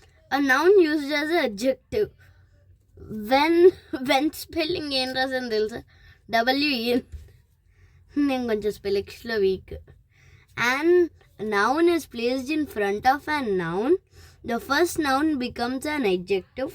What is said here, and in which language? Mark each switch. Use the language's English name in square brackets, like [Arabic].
[English] A noun used as an adjective. When spelling [Telugu] ఏం రాసాను తెలుసా? WN. నేను కొంచెం స్పెల్లింగ్స్లో week. [English] An noun is placed in front of a noun. The first noun becomes an adjective.